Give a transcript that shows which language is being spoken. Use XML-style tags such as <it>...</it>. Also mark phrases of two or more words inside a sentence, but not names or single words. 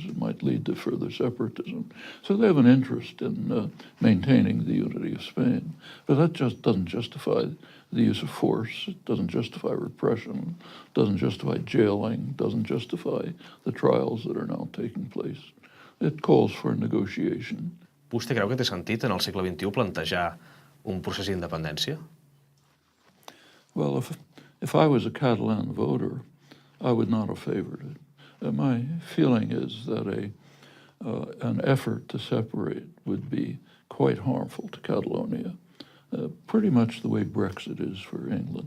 <en>It might lead to further separatism. So they have an interest in maintaining the unity of Spain. But that just doesn't justify the use of force. It doesn't justify repression. It doesn't justify jailing. It doesn't justify the trials that are now taking place. It calls for negotiation.</en> <ca>Vostè creu que té sentit en el segle XXI plantejar un procés d'independència?</ca> <en>Well, if I was a Catalan voter, I would not have favored it. My feeling is that an effort to separate would be quite harmful to Catalonia, pretty much the way Brexit is for England.</en>